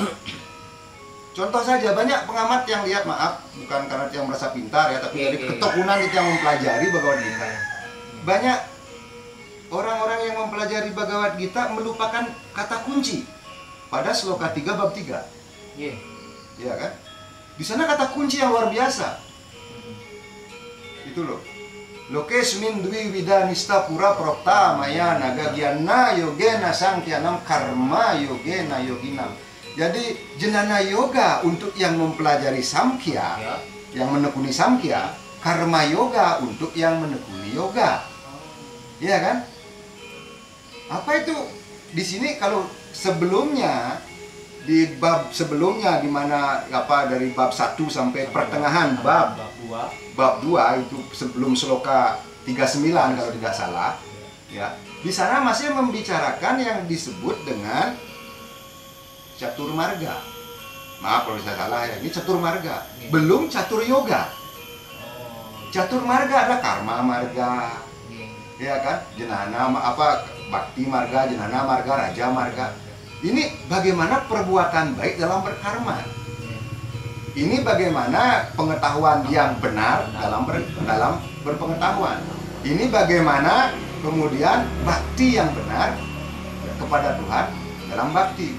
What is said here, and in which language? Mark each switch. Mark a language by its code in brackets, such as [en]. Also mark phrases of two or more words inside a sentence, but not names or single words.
[id] Contoh saja, banyak pengamat yang lihat, maaf, bukan karena yang merasa pintar ya, tapi dari ketekunan itu yang mempelajari Bhagavad Gita. Banyak orang-orang yang mempelajari Bhagavad Gita melupakan kata kunci pada sloka 3 bab 3. Iya kan? Di sana kata kunci yang luar biasa. Itu loh. [sa] Lokesmin dwi wida nista pura propta maya nagagyana yogena sangkyanam karma yogena yoginam. [id] Jadi jenana yoga untuk yang mempelajari samkhya, yang menekuni samkhya, karma yoga untuk yang menekuni yoga. Iya kan? Apa itu? Di sini kalau sebelumnya di bab sebelumnya di mana dari bab 1 sampai pertengahan bab 2 itu sebelum sloka 39 kalau tidak salah ya, di sana masih membicarakan yang disebut dengan catur marga. Maaf kalau saya salah ya, ini catur marga, belum catur yoga. Catur marga adalah karma marga, ya kan, jenana bakti marga, jenana marga, raja marga. Ini bagaimana perbuatan baik dalam berkarma. Ini bagaimana pengetahuan yang benar dalam berpengetahuan. Ini bagaimana kemudian bakti yang benar kepada Tuhan dalam bakti.